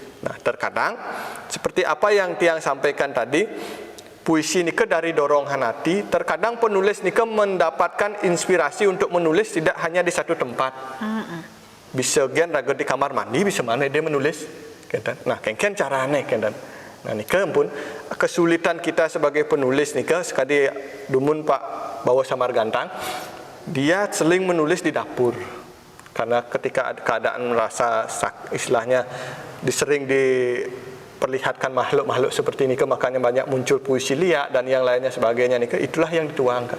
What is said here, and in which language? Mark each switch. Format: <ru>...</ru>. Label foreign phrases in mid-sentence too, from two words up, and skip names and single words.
<id>Nah, terkadang seperti apa yang Tiang sampaikan tadi, puisi nika dari dorongan hati. Terkadang penulis nika mendapatkan inspirasi untuk menulis tidak hanya di satu tempat. Bisa</id> <ban>gen raga</ban> <id>di kamar mandi, bisa mana dia menulis. Nah,</id> <ban>kengken carane</ban> <id>Nah, nika pun kesulitan kita sebagai penulis nika sekali dumun Pak Bawa Samargantang, dia sering menulis di dapur. Karena ketika keadaan merasa istilahnya disering diperlihatkan makhluk-makhluk seperti ini, makanya banyak muncul puisi liak dan yang lainnya sebagainya nih, itulah yang dituangkan.</id>